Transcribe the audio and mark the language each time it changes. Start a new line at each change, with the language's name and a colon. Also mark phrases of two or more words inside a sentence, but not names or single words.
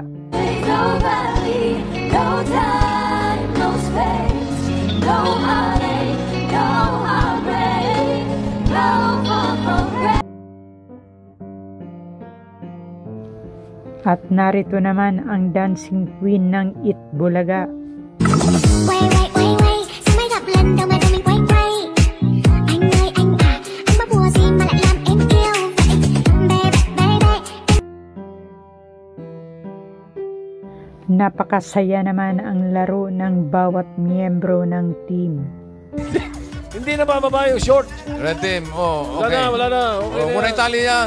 English: No valley, no time, no space, no heartache, no heartbreak, no far from grace.
Filipino: At narito naman ang
English: dancing queen
Filipino: ng Itbulaga.
Vietnamese: Quay quay quay quay, sao mới gặp lần đầu mà tụi mình quay quay. Anh ơi anh à, anh bắt bùa gì mà lại làm em yêu vậy?
English: Baby baby.
Filipino: Napakasaya naman ang laro ng bawat miyembro ng team. Hindi na bababa yung short.
English: Red team, oh, okay.
Filipino: Wala na. Okay Oh, muna yung tali yan.